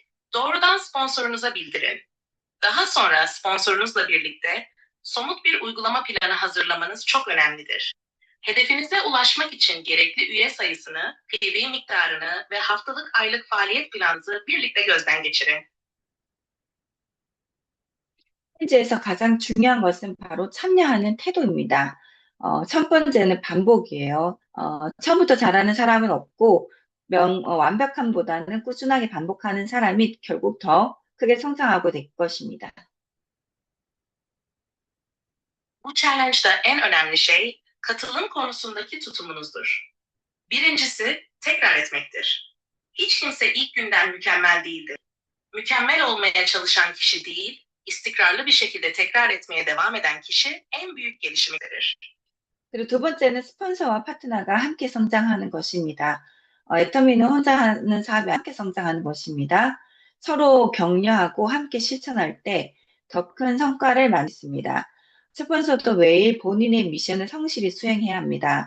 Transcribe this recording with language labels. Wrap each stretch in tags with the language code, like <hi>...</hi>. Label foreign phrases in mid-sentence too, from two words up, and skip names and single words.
<tr>Doğrudan sponsorunuza bildirin. Daha sonra sponsorunuzla birlikte somut bir uygulama planı hazırlamanız çok önemlidir. Hedefinize ulaşmak için gerekli üye sayısını, PV miktarını ve haftalık aylık faaliyet planınızı birlikte gözden geçirin.</tr> <ko>챌린지에서 가장 중요한 것은 바로 참여하는 태도입니다. 첫 번째는 반복이에요. 처음부터 잘하는 사람은 없고 완벽함보다는 꾸준하게 반복하는 사람이 결국 더 크게 성장하고 될 것입니다.</ko> <tr>Bu challenge'da en önemli şey katılım konusundaki tutumunuzdur. Birincisi tekrar etmektir. Hiç kimse ilk günden mükemmel değildir. Mükemmel olmaya çalışan kişi değil, istikrarlı bir şekilde tekrar etmeye devam eden kişi en büyük gelişimi verir.</tr> <ko>그리고 두 번째는 스폰서와 파트너가 함께 성장하는 것입니다. 애터미는 혼자 하는 사업이 함께 성장하는 것입니다. 서로 격려하고 함께 실천할 때 더 큰 성과를 만듭니다. 스폰서도 매일 본인의 미션을 성실히 수행해야 합니다.</ko>